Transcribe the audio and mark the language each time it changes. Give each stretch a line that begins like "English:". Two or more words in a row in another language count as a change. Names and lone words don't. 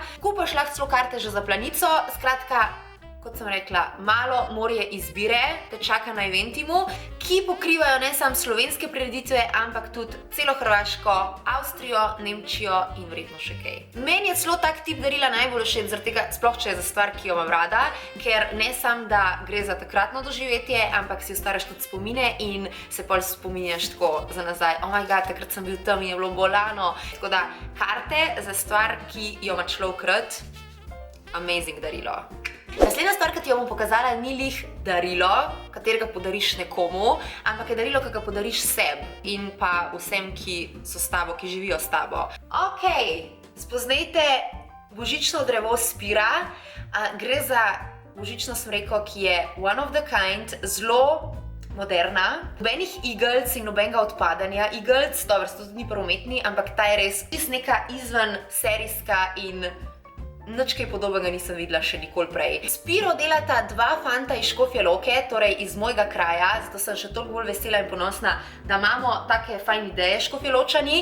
Slovenian: Kupaš lahko celo karte že za Planico, skratka, kot sem rekla, malo morje izbire te čaka na Eventimu, ki pokrivajo ne samo slovenske prireditve, ampak tudi celo Hrvaško, Avstrijo, Nemčijo in verjetno še kaj. Meni je celo tak tip darila najbolj všeč, zaradi tega, sploh če je za stvar, ki jo imam rada, ker ne samo, da gre za takratno doživetje, ampak si ustvarjaš tudi spomine in se pol spominjaš tako za nazaj.
English: Oh my god,
Slovenian: takrat sem bil tam in je bilo bolano. Tako da, karte za stvar, ki jo ima človek rad, amazing darilo. Naslednja stvar, ki ti jo bom pokazala, ni lih darilo, katerega podariš nekomu, ampak je darilo, ki ga podariš sebi in pa vsem, ki so s tabo, ki živijo s tabo. Ok, spoznajte božično drevo Spira. Gre za božično smreko, ki je
English: one of the kind,
Slovenian: zelo moderna. Nobenih igelc in nobenega odpadanja. Igelc, dobro, to tudi ni prometni, ampak ta je res neka izven serijska in nič kaj podobnega nisem videla še nikoli prej. Spiro delata dva fanta iz Škofje Loke, torej iz mojega kraja, zato sem še toliko bolj vesela in ponosna, da imamo take fajn ideje Škofjeločani.